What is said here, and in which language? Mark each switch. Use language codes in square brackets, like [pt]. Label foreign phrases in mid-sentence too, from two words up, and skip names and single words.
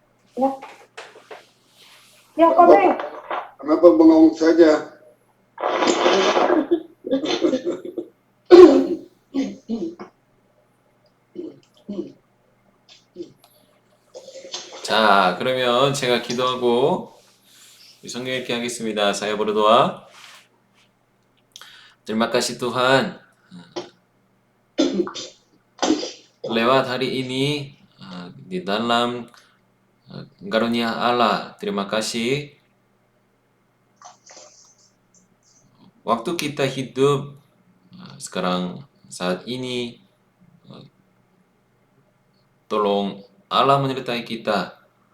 [id] Ya, ya komen. Kenapa bengong saja? [ko] 자, 그러면 제가 기도하고 성경 읽기 하겠습니다. [id] Saya berdoa. Terima kasih Tuhan. Lewat hari ini di dalam karunia Allah, terima kasih. Waktu kita hidup sekarang saat ini, tolong Allah menyertai kita.